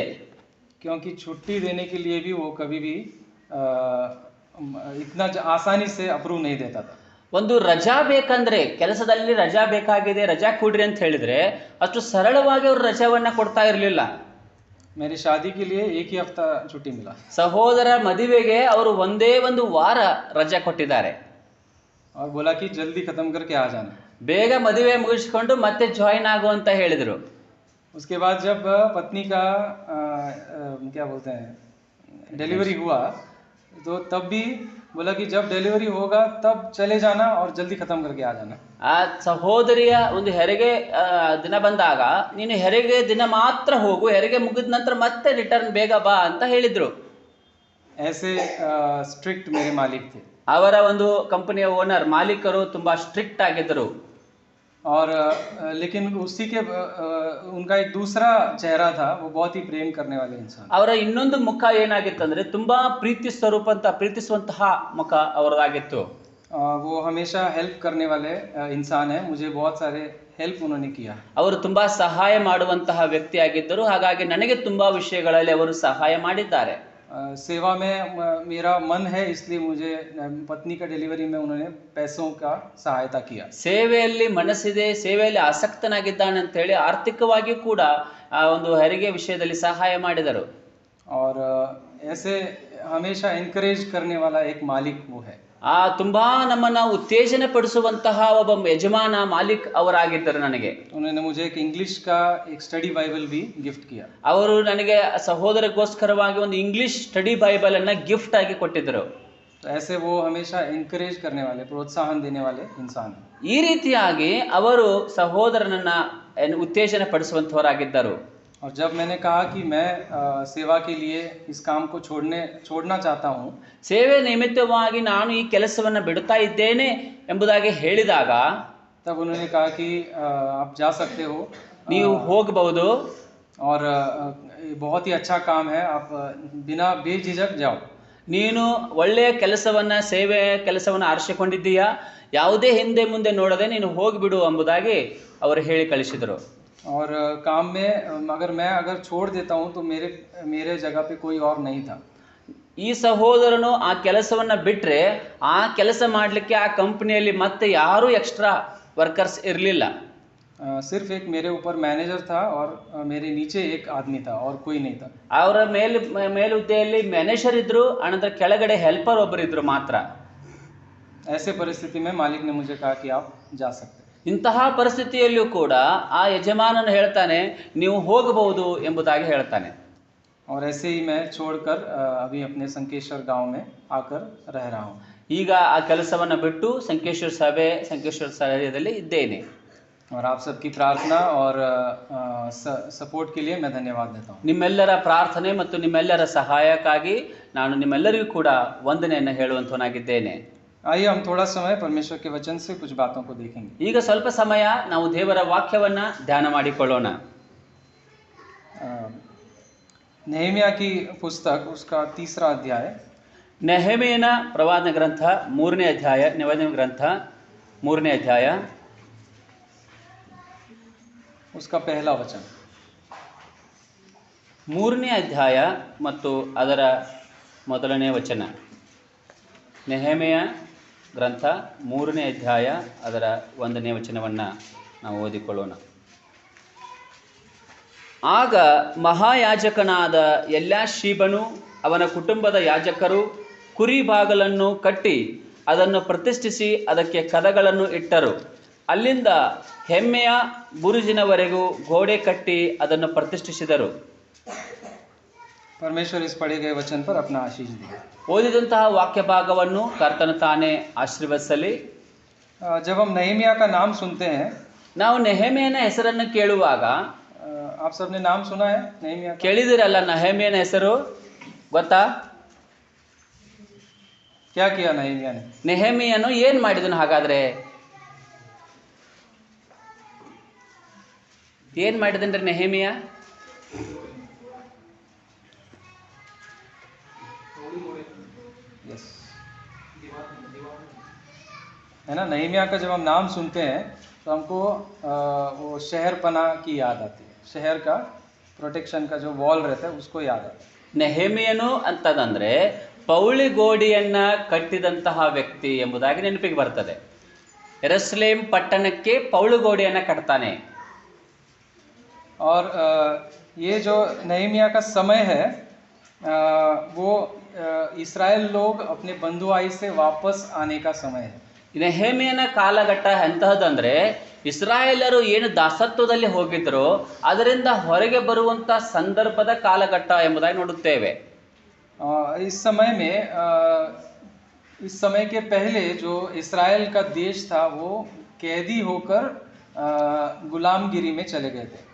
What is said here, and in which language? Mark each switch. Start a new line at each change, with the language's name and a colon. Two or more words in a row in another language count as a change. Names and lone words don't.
Hindi: क्योंकि छुट्टी देने के लिए भी वो कभी भी इतना आसानी से अप्रूव नहीं देता था.
Kannada: ಒಂದು ರಜಾ ಬೇಕಂದ್ರೆ, ಕೆಲಸದಲ್ಲಿ ರಜಾ ಬೇಕಾಗಿದೆ, ರಜಾ ಕೊಡ್ರಿ ಅಂತ ಹೇಳಿದ್ರೆ ಅಷ್ಟು ಸರಳವಾಗಿ ಅವರು ರಜಾವನ್ನ ಕೊಡ್ತಾ ಇರಲಿಲ್ಲ.
Hindi: मेरी शादी के लिए एक ही हफ्ता छुट्टी मिला.
Kannada: ಸಹೋದರ ಮದುವೆಗೆ ಅವರು ಒಂದೇ ಒಂದು ವಾರ ರಜಾ ಕೊಟ್ಟಿದ್ದಾರೆ.
Hindi: और बोला कि जल्दी खत्म करके आ जाना.
Kannada: ಬೇಗ ಮದುವೆ ಮುಗಿಸಿಕೊಂಡು ಮತ್ತೆ ಜಾಯಿನ್ ಆಗು ಅಂತ ಹೇಳಿದರು.
Hindi: उसके बाद जब पत्नी का क्या बोलते हैं डिलीवरी हुआ तो तब भी बोला कि जब डिलीवरी होगा तब चले जाना और जल्दी खत्म करके आ जाना.
Kannada: ಆ ಸಹೋದರಿಯ ಒಂದು ಹೆರಿಗೆ ದಿನ ಬಂದಾಗ ನೀನು ಹೆರಿಗೆ ದಿನ ಮಾತ್ರ ಹೋಗು, ಹೆರಿಗೆ ಮುಗಿದ ನಂತರ ಮತ್ತೆ ರಿಟರ್ನ್ ಬೇಗ ಬಾ ಅಂತ ಹೇಳಿದ್ರು.
Hindi: ऐसे स्ट्रिक्ट मेरे मालिक थे.
Kannada: ಅವರ ಒಂದು ಕಂಪನಿಯ ಓನರ್, ಮಾಲೀಕರು ತುಂಬಾ ಸ್ಟ್ರಿಕ್ಟ್ ಆಗಿದ್ದರು.
Hindi: और लेकिन उसी के उनका एक दूसरा चेहरा था, वो बहुत ही प्रेम करने वाले इंसान.
Kannada: ಅವರ ಇನ್ನೊಂದು ಮುಖ ಏನಾಗಿತ್ತಂದ್ರೆ ತುಂಬಾ ಪ್ರೀತಿಸುವಂತಹ ಮುಖ ಅವರದಾಗಿತ್ತು.
Hindi: वो हमेशा हेल्प करने वाले इंसान है. मुझे बहुत सारे हेल्प उन्होंने किया.
Kannada: ಅವರು ತುಂಬಾ ಸಹಾಯ ಮಾಡುವಂತಹ ವ್ಯಕ್ತಿಯಾಗಿದ್ದರು. ಹಾಗಾಗಿ ನನಗೆ ತುಂಬಾ ವಿಷಯಗಳಲ್ಲಿ ಅವರು ಸಹಾಯ ಮಾಡಿದ್ದಾರೆ.
Hindi: सेवा में मेरा मन है, इसलिए मुझे पत्नी का डिलीवरी में उन्होंने पैसों का सहायता किया.
Kannada: ಸೇವೆಯಲ್ಲಿ ಮನಸ್ಸಿದೆ, ಸೇವೆಯಲ್ಲಿ ಆಸಕ್ತನಾಗಿದ್ದಾನೆ ಅಂತ ಹೇಳಿ ಆರ್ಥಿಕವಾಗಿ ಕೂಡ ಆ ಒಂದು ಹೆರಿಗೆ ವಿಷಯದಲ್ಲಿ ಸಹಾಯ ಮಾಡಿದರು.
Hindi: और ऐसे हमेशा एनकरेज करने वाला एक मालिक वो है.
Kannada: ತುಂಬಾ ನಮ್ಮನ್ನ ಉತ್ತೇಜನ ಪಡಿಸುವಂತಹ ಒಬ್ಬ ಯಜಮಾನ ಮಾಲಿಕ್ ಅವರಾಗಿದ್ದರು ನನಗೆ.
Hindi: उन्होंने मुझे एक इंग्लिश का एक
English: study Bible
Hindi: भी गिफ्ट किया.
Kannada: ಅವರು ನನಗೆ ಸಹೋದರಗೋಸ್ಕರವಾಗಿ ಒಂದು
English: English study Bible
Kannada: ಅನ್ನ ಗಿಫ್ಟ್ ಆಗಿ ಕೊಟ್ಟಿದ್ದರು.
Hindi: तो ऐसे वो हमेशा एनकरेज करने वाले, प्रोत्साहन देने वाले इंसान हैं.
Kannada: ಈ ರೀತಿಯಾಗಿ ಅವರು ಸಹೋದರನನ್ನ ಉತ್ತೇಜನ ಪಡಿಸುವಂತವರಾಗಿದ್ದರು.
Hindi: और जब मैंने कहा कि मैं सेवा के लिए इस काम को छोड़ना चाहता हूँ,
Kannada: ಸೇವೆ ನಿಮಿತ್ತವಾಗಿ ನಾನು ಈ ಕೆಲಸವನ್ನ ಬಿಡುತ್ತಾ ಇದ್ದೇನೆ ಎಂಬುದಾಗಿ ಹೇಳಿದಾಗ,
Hindi: तब उन्होंने कहा कि आप जा सकते हो,
Kannada: ನೀವು ಹೋಗಬಹುದು,
Hindi: और ये बहुत ही अच्छा काम है, आप बिना बेझिझक जाओ.
Kannada: ನೀನು ಒಳ್ಳೆಯ ಕೆಲಸವನ್ನ ಸೇವೆ ಕೆಲಸವನ್ನ ಆರಿಸಿಕೊಂಡಿದ್ದೀಯಾ, ಯಾವುದೇ ಹಿಂದೆ ಮುಂದೆ ನೋಡದೆ ನೀನು ಹೋಗಿಬಿಡು ಎಂಬುದಾಗಿ ಅವರು ಹೇಳಿ ಕಳಿಸಿದರು.
Hindi: और काम में अगर छोड़ देता हूँ तो मेरे जगह पे कोई और नहीं था.
Kannada: ಈ ಸಹೋದರನು ಆ ಕೆಲಸವನ್ನ ಬಿಟ್ರೆ ಆ ಕೆಲಸ ಮಾಡಲಿಕ್ಕೆ ಆ ಕಂಪನಿಯಲ್ಲಿ ಮತ್ತೆ ಯಾರು
English: extra workers
Kannada: ಇರಲಿಲ್ಲ.
Hindi: सिर्फ एक मेरे ऊपर मैनेजर था और मेरे नीचे एक आदमी था और कोई नहीं था.
Kannada: ಅವರ ಮೇಲುದ್ದೆಯಲ್ಲಿ ಮ್ಯಾನೇಜರ್ ಇದ್ರು, ಅನಂತರ ಕೆಳಗಡೆ ಹೆಲ್ಪರ್ ಒಬ್ಬರು ಇದ್ರು ಮಾತ್ರ.
Hindi: ऐसे परिस्थिति में मालिक ने मुझे कहा कि आप जा सकते.
Kannada: ಇಂತಹ ಪರಿಸ್ಥಿತಿಯಲ್ಲಿಯೂ ಕೂಡ ಆ ಯಜಮಾನನು ಹೇಳ್ತಾನೆ ನೀವು ಹೋಗಬಹುದು ಎಂಬುದಾಗಿ ಹೇಳ್ತಾನೆ.
Hindi: और ऐसे ही मैं छोड़कर अभी अपने संकेश्वर गांव में आकर रह रहा हूँ.
Kannada: ಈಗ ಆ ಕೆಲಸವನ್ನ ಬಿಟ್ಟು ಸಂಕೇಶ್ವರ ಸ್ಥಳದಲ್ಲಿ ಇದ್ದೇನೆ.
Hindi: और आप सबकी प्रार्थना और सपोर्ट के लिए मैं धन्यवाद देता हूँ.
Kannada: ನಿಮ್ಮೆಲ್ಲರ ಪ್ರಾರ್ಥನೆ ಮತ್ತು ನಿಮ್ಮೆಲ್ಲರ ಸಹಾಯಕ್ಕಾಗಿ ನಾನು ನಿಮ್ಮೆಲ್ಲರಿಗೂ ಕೂಡ ವಂದನೆಯನ್ನು ಹೇಳುವಂತನಾಗಿದ್ದೇನೆ.
Hindi: आइए हम थोड़ा समय परमेश्वर के वचन से कुछ बातों को देखेंगे.
Kannada: ಈಗ ಸ್ವಲ್ಪ ಸಮಯ ನಾವು ದೇವರ ವಾಕ್ಯವನ್ನ ಧ್ಯಾನ ಮಾಡಿಕೊಳ್ಳೋಣ.
Hindi: नेहमिया की पुस्तक उसका 3रा अध्याय.
Kannada: ನೆಹೆಮೀಯನ ಪ್ರವಾದನ ಗ್ರಂಥ 3ನೇ ಅಧ್ಯಾಯ, ನಿವೇದನೆ ಗ್ರಂಥ 3ನೇ ಅಧ್ಯಾಯ,
Hindi: उसका पहला वचन.
Kannada: 3ನೇ ಅಧ್ಯಾಯ ಮತ್ತು ಅದರ ಮೊದಲನೇ ವಚನ. ನೆಹೆಮೀಯ ಗ್ರಂಥ 3ನೇ ಅಧ್ಯಾಯ ಅದರ 1ನೇ ವಚನವನ್ನು ನಾವು ಓದಿಕೊಳ್ಳೋಣ. ಆಗ ಮಹಾಯಾಜಕನಾದ ಎಲ್ಯಾಷೀಬನು ಅವನ ಕುಟುಂಬದ ಯಾಜಕರು ಕುರಿ ಬಾಗಲನ್ನು ಕಟ್ಟಿ ಅದನ್ನು ಪ್ರತಿಷ್ಠಿಸಿ ಅದಕ್ಕೆ ಕದಗಳನ್ನು ಇಟ್ಟರು. ಅಲ್ಲಿಂದ ಹೆಮ್ಮೆಯ ಬುರುಜಿನವರೆಗೂ ಗೋಡೆ ಕಟ್ಟಿ ಅದನ್ನು ಪ್ರತಿಷ್ಠಿಸಿದರು.
Hindi: परमेश्वर इस पढ़े गए वचन पर अपना आशीष दे.
Kannada: ಓದಿದಂತಹ ವಾಕ್ಯ ಭಾಗವನ್ನು ಕರ್ತನು ತಾನೇ ಆಶೀರ್ವದಿಸಲಿ.
Hindi: जब हम नेहमिया का नाम सुनते हैं,
Kannada: ನಾವು ನೆಹೆಮೀಯನ ಹೆಸರನ್ನು ಕೇಳುವಾಗ,
Hindi: आप सबने नाम सुना है नेहमिया का?
Kannada: ಕೇಳಿದಿರಲ್ಲ ನೆಹೆಮೀಯನ ಹೆಸರು ಗೊತ್ತಾ?
Hindi: क्या किया नेहमिया ने?
Kannada: ನೆಹೆಮೀಯನು ಏನ್ ಮಾಡಿದನು? ಹಾಗಾದ್ರೆ ಏನ್ ಮಾಡಿದನ್ರಿ ನೆಹೆಮೀಯ?
Hindi: है ना, नेहमिया का जब हम नाम सुनते हैं तो हमको वो शहर पना की याद आती है. शहर का प्रोटेक्शन का जो वॉल रहता है उसको याद आता है.
Kannada: ನೆಹೆಮೀಯನು ಅಂತಂದ್ರೆ ಪೌಳಿ ಗೋಡೆಯನ್ನ ಕಟ್ಟಿದಂತಹ ವ್ಯಕ್ತಿ ಎಂಬುದಾಗಿ ನೆನಪಿಗೆ ಬರ್ತದೆ. ಯೆರೂಸಲೇಮ್ ಪಟ್ಟಣಕ್ಕೆ ಪೌಳಿ ಗೋಡೆಯನ್ನ ಕಟ್ತಾನೆ.
Hindi: और ये जो नेहमिया का समय है वो इस्राएल लोग अपने बंधुआई से वापस आने का समय है.
Kannada: ನೆಹೆಮೀಯನ ಕಾಲಘಟ್ಟ ಎಂತಹದಂದ್ರೆ ಇಸ್ರಾಯೇಲರು ಏನು ದಾಸತ್ವದಲ್ಲಿ ಹೋಗಿದ್ರು ಅದರಿಂದ ಹೊರಗೆ ಬರುವಂತ ಸಂದರ್ಭದ ಕಾಲಘಟ್ಟ ಎಂಬುದಾಗಿ ನೋಡುತ್ತೇವೆ.
Hindi: इस समय में इस समय के पहले जो इस्राएल का देश था वो कैदी होकर गुलामगिरी में चले गए थे.